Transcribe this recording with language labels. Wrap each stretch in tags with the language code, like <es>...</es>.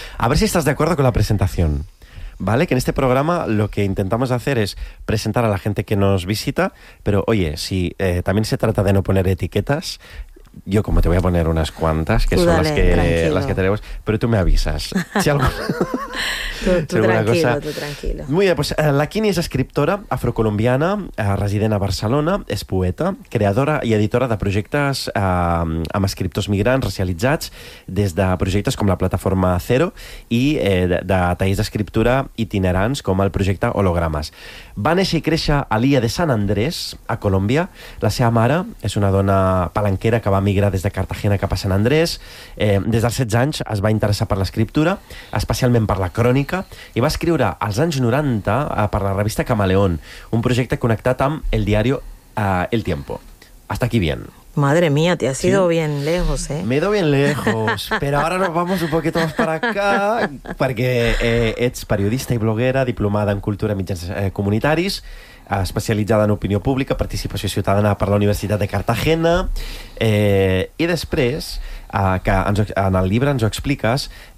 <es>A ver si estás de acuerdo con la presentación. ¿Vale? Que en este programa lo que intentamos hacer es presentar a la gente que nos visita, pero oye, si también se trata de no poner etiquetas, yo como te voy a poner unas cuantas, que tú son dale, las que tenemos, pero tú me avisas. Si algo... tú tranquilo. Muy bien, pues la Quini es</es> <ca>escriptora afrocolombiana, resident a Barcelona, es poeta, creadora i editora de projectes amb escriptors migrants racialitzats, des de projectes com la plataforma Zero i de tallers d'escriptura itinerants com el projecte Hologrames. Va néixer i créixer a l'illa de San Andrés, a Colòmbia. La seva mare és una dona palanquera que va migrar des de Cartagena cap a San Andrés. Des dels 16 anys es va interessar per l'escriptura, especialment per la crònica, i va escriure als anys 90 per la revista Camaleón, un projecte connectat amb el diario El Tiempo.</ca> <es>Hasta aquí bien. Madre mía, te has ido bien lejos, ¿eh? Me he ido bien lejos, pero ahora nos vamos un poquito más para acá, porque</es> <ca>ets periodista i bloguera, diplomada en cultura i mitjans comunitaris, especialitzada en opinió pública, participació ciutadana per la Universitat de Cartagena, i després, que en el llibre ens ho expliques,</ca>